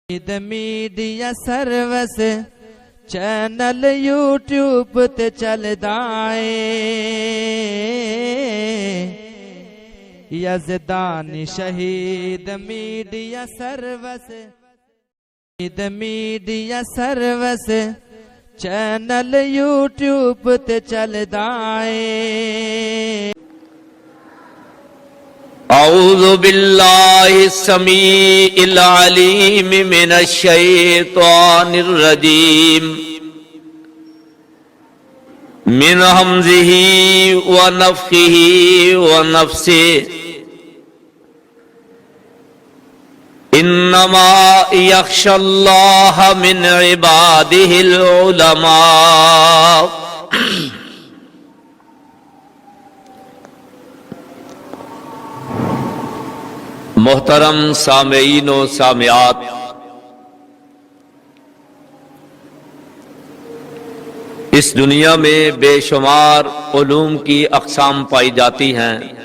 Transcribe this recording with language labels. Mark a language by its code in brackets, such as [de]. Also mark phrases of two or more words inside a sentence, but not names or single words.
[pa] میڈیا سروس چینل یوٹیوب تے چلدا اے یزدانی شہید میڈیا سروس چینل یوٹیوب تے چلدا اے [ar] اعوذ باللہ السمیع العلیم من الشیطان الرجیم من ہمزہ ونفخہ ونفثہ انما یخشی اللہ من عبادہ العلماء۔ [ur] محترم سامعین و سامعات، اس دنیا میں بے شمار علوم کی اقسام پائی جاتی ہیں۔